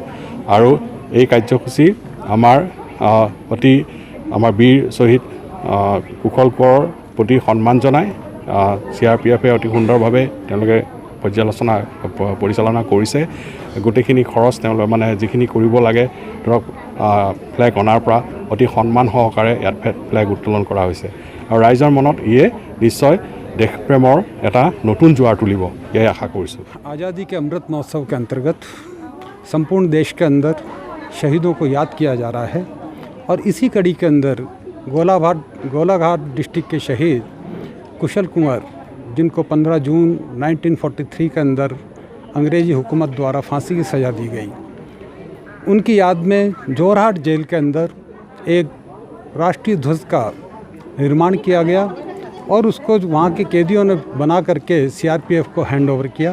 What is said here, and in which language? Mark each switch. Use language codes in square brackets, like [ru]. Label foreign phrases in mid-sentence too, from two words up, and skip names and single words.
[as] আৰু এই কাৰ্যসূচী আমাৰ বীৰ শ্বহীদ কুশল কোঁৱৰৰ প্ৰতি সন্মান জনাই CRPFে অতি সুন্দৰভাৱে তেওঁলোকে পৰিচালনা কৰিছে। গোটেইখিনি খৰচ তেওঁলোকে যিখিনি কৰিব লাগে ধৰক ফ্লেগ অনাৰ পৰা অতি সন্মান সহকাৰে ইয়াত ফ্লেগ উত্তোলন কৰা হৈছে আৰু ৰাইজৰ মনত ইয়ে নিশ্চয় দেশপ্ৰেমৰ এটা নতুন জোৱাৰ তুলিব, [hi] यही आशा [as] কৰিছোঁ। [hi] आज़ादी के अमृत महोत्सव के अंतर्गत संपूर्ण देश के अंदर शहीदों को याद किया जा रहा है और इसी कड़ी के अंदर गोलाघाट डिस्ट्रिक्ट के शहीद कुशल कुँवर, जिनको 15 जून 1943 के अंदर अंग्रेज़ी हुकूमत द्वारा फांसी की सज़ा दी गई, उनकी याद में जोरहाट जेल के अंदर एक राष्ट्रीय ध्वज का निर्माण किया गया और उसको वहाँ के कैदियों ने बना करके CRPF को हैंड ओवर किया।